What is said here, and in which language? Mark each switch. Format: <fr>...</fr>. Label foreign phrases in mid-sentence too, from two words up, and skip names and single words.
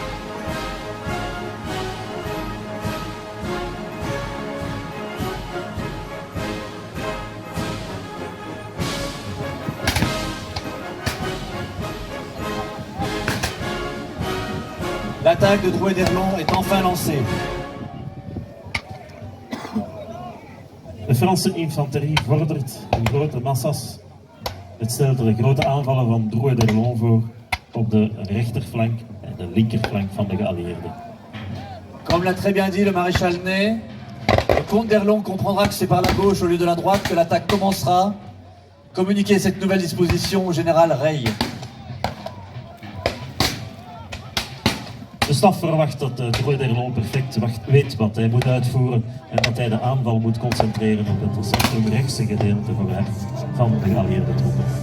<fr>L'attaque de Drouet-d'Erlon est enfin lancée.</fr> <nl>De Franse infanterie vordert in grote massa's. Het stelt de grote aanvallen van Drouet-d'Erlon voor op de rechterflank en de linkerflank van de geallieerden.</nl> <fr>Comme l'a très bien dit le maréchal Ney, le comte d'Erlon comprendra que c'est par la gauche au lieu de la droite que l'attaque commencera. Communiquez cette nouvelle disposition au général Rey.</fr> <nl>De staf verwacht dat Drouet-d'Erlon perfect weet wat hij moet uitvoeren en dat hij de aanval moet concentreren op het centrumrechtse gedeelte van de geallieerde troepen.</nl>